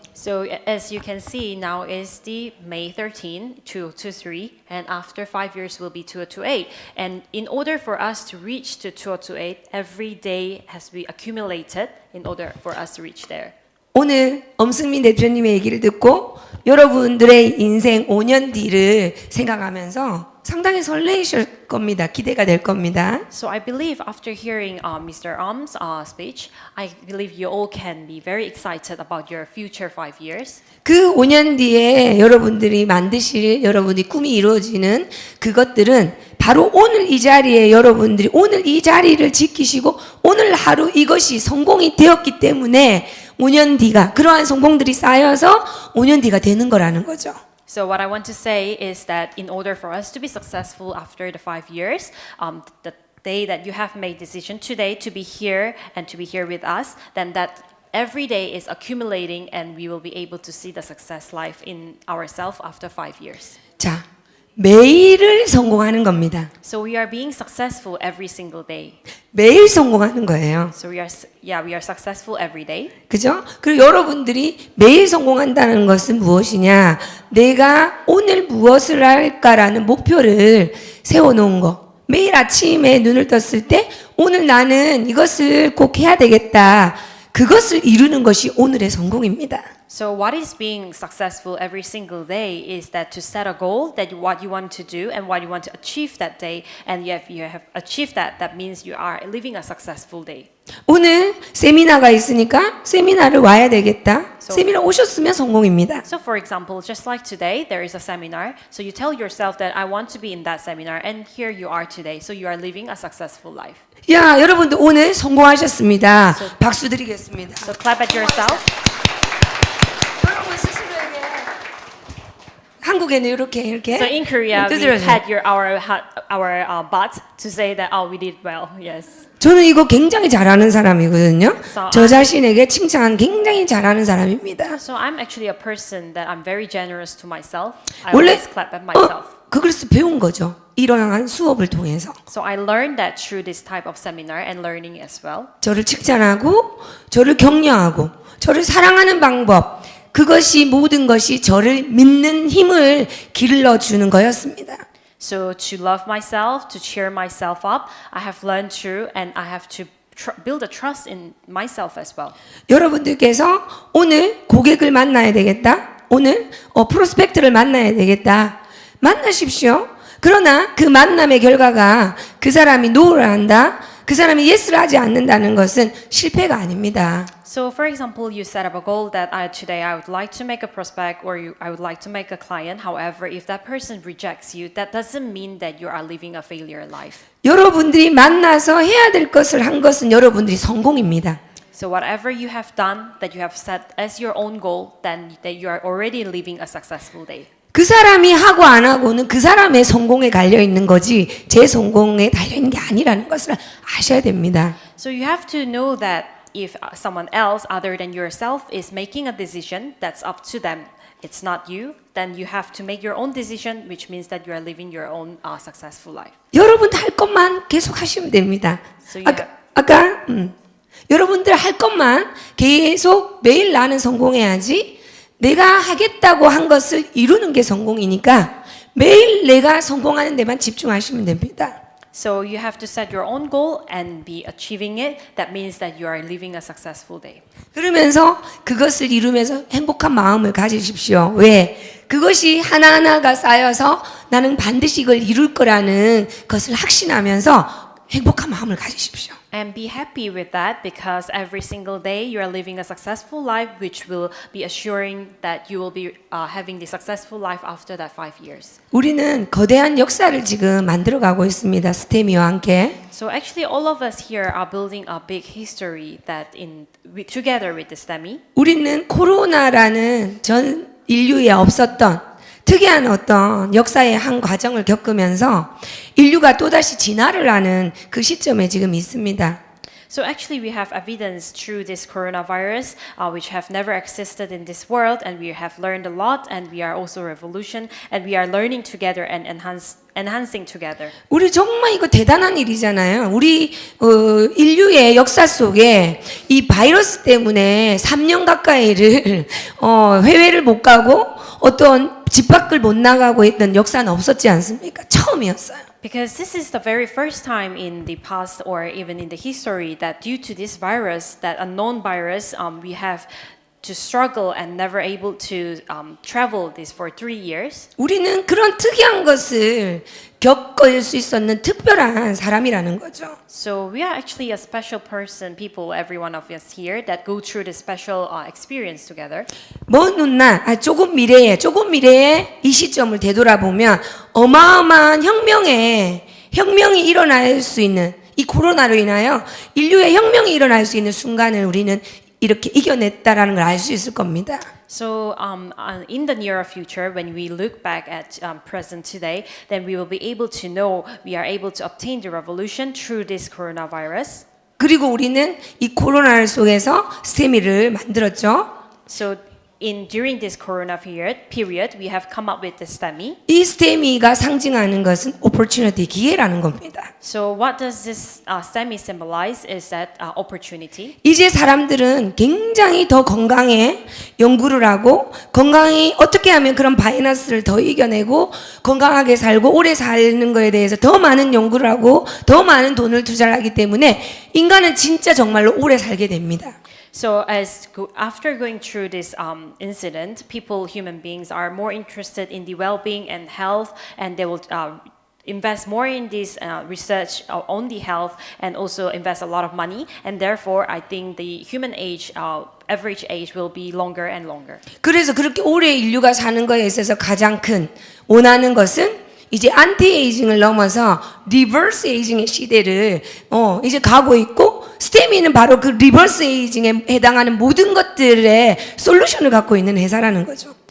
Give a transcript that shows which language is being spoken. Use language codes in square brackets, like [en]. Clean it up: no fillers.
[en] So as you can see, now is the May 13, 2023, and after 5 years will be 2028. And in order for us to reach to 2028, every day has to be accumulated in order for us to reach there. [ko] 오늘 엄승민 대표님의 얘기를 듣고 여러분들의 인생 5년 뒤를 생각하면서 상당히 설레이실 겁니다. 기대가 될 겁니다. [en] So I believe after hearing Mr. Ahm's speech, I believe you all can be very excited about your future 5 years. [ko] 그 5년 뒤에 여러분들이 만드실 여러분이 꿈이 이루어지는 그것들은 바로 오늘 이 자리에 여러분들이 오늘 이 자리를 지키시고 오늘 하루 이것이 성공이 되었기 때문에 5년 뒤가 그러한 성공들이 쌓여서 5년 뒤가 되는 거라는 거죠. [en] So what I want to say is that in order for us to be successful after the 5 years, the day that you have made decision today to be here and to be here with us, then that every day is accumulating and we will be able to see the success life in ourselves after 5 years. [ko] 자, 매일을 성공하는 겁니다. [en] So we are being successful every single day. [ko] 매일 성공하는 거예요. [en] So we are successful every day. [ko] 그죠? 그리고 여러분들이 매일 성공한다는 것은 무엇이냐? 내가 오늘 무엇을 할까라는 목표를 세워놓은 거. 매일 아침에 눈을 떴을 때 오늘 나는 이것을 꼭 해야 되겠다. 그것을 이루는 것이 오늘의 성공입니다. [en] So what is being successful every single day is that to set a goal that what you want to do and what you want to achieve that day, and if you have achieved that, that means you are living a successful day. [ko] 오늘 세미나가 있으니까 세미나를 와야 되겠다. 세미나 오셨으면 성공입니다. [en] So for example, just like today, there is a seminar. So you tell yourself that I want to be in that seminar, and here you are today. So you are living a successful life. [ko] 야, 여러분들 오늘 성공하셨습니다. 박수 드리겠습니다. [en] So clap at yourself. [ko] 여러분 스스로에게 한국에는 이렇게 [en] So in Korea, we [ko] 두드려줘요. [en] pat our butt to say that we did well. Yes. [ko] 저는 이거 굉장히 잘하는 사람이거든요. 저 자신에게 칭찬 굉장히 잘하는 사람입니다. [en] So I'm actually a person that I'm very generous to myself. I [ko] 원래 [en] always clap at myself. [ko] 그것을 배운 거죠. 이러한 수업을 통해서 [en] So I learned that through this type of seminar and learning as well. [ko] 저를 칭찬하고 저를 격려하고 저를 사랑하는 방법 그것이 모든 것이 저를 믿는 힘을 길러주는 거였습니다. [en] So to love myself, to cheer myself up, I have learned through and I have to build a trust in myself as well. [ko] 여러분들께서 오늘 고객을 만나야 되겠다. 오늘 프로스펙트를 만나야 되겠다. 만나십시오. 그러나 그 만남의 결과가 그 사람이 노를 한다. 그 사람이 예스를 하지 않는다는 것은 실패가 아닙니다. [en] So, for example, you set up a goal that today I would like to make a prospect or I would like to make a client. However, if that person rejects you, that doesn't mean that you are living a failure life. [ko] 여러분들이 만나서 해야 될 것을 한 것은 여러분들이 성공입니다. [en] So whatever you have done that you have set as your own goal, then that you are already living a successful day. [ko] 그 사람이 하고 안 하고는 그 사람의 성공에 달려 있는 거지 제 성공에 달려 있는 게 아니라는 것을 아셔야 됩니다. [en] So you have to know that if someone else other than yourself is making a decision, that's up to them. It's not you. Then you have to make your own decision, which means that you are living your own successful life. [ko] 여러분 할 것만 계속 하시면 됩니다. [en] So you have- [ko] 아까 여러분들 할 것만 계속 매일 나는 성공해야지 내가 하겠다고 한 것을 이루는 게 성공이니까 매일 내가 성공하는 데만 집중하시면 됩니다. [en] So you have to set your own goal and be achieving it. That means that you are living a successful day. [ko] 그러면서 그것을 이루면서 행복한 마음을 가지십시오. 왜? 그것이 하나하나가 쌓여서 나는 반드시 이걸 이룰 거라는 것을 확신하면서 행복한 마음을 가지십시오. [en] And be happy with that because every single day you are living a successful life, which will be assuring that you will be having the successful life after that 5 years. [ko] 우리는 거대한 역사를 지금 만들어가고 있습니다. 스테미와 함께. [en] So actually, all of us here are building a big history that together with the STEMI. [ko] 우리는 코로나라는 전 인류에 없었던 특이한 어떤 역사의 한 과정을 겪으면서 인류가 또다시 진화를 하는 그 시점에 지금 있습니다. [en] So actually, we have evidence through this coronavirus, which have never existed in this world, and we have learned a lot, and we are also revolution, and we are learning together and enhancing together. [ko] 우리 정말 이거 대단한 일이잖아요. 우리 인류의 역사 속에 이 바이러스 때문에 3년 가까이를 해외를 못 가고 어떤 집 밖을 못 나가고 했던 역사는 없었지 않습니까? 처음이었어요. [en] Because this is the very first time in the past or even in the history that due to this virus, that unknown virus, we have to struggle and never able to travel this for 3 years. [ko] 우리는 그런 특이한 것을 겪을 수 있었는 특별한 사람이라는 거죠. [en] So we are actually a special person, people, every one of us here that go through this special experience together. [ko] 먼 훗날, 조금 미래에 이 시점을 되돌아보면 어마어마한 혁명이 일어날 수 있는 이 코로나로 인하여 인류의 혁명이 일어날 수 있는 순간을 우리는 이렇게 이겨냈다라는 걸 알 수 있을 겁니다. [en] So in the near future, when we look back at present today, then we will be able to know we are able to obtain the revolution through this coronavirus. [ko] 그리고 우리는 이 코로나 속에서 스테미를 만들었죠. [en] So during this corona period, we have come up with the STEMI. [ko] 이 스테미가 상징하는 것은 opportunity, 기회라는 겁니다. [en] So what does this STEMI symbolize is that opportunity. [ko] 이제 사람들은 굉장히 더 건강에 연구를 하고 건강히 어떻게 하면 그런 바이러스를 더 이겨내고 건강하게 살고 오래 사는 거에 대해서 더 많은 연구를 하고 더 많은 돈을 투자를 하기 때문에 인간은 진짜 정말로 오래 살게 됩니다. [en] So after going through this incident, human beings are more interested in the well-being and health, and they will invest more in this research on the health and also invest a lot of money. And therefore, I think the human age, average age will be longer and longer. [ko] 그래서 그렇게 오래 인류가 사는 것에 있어서 가장 큰 원하는 것은 이제 안티에이징을 넘어서 리버스 에이징의 시대를 이제 가고 있고 스테미는 바로 그 리버스 에이징에 해당하는 모든 것들의 솔루션을 갖고 있는 회사라는 거죠.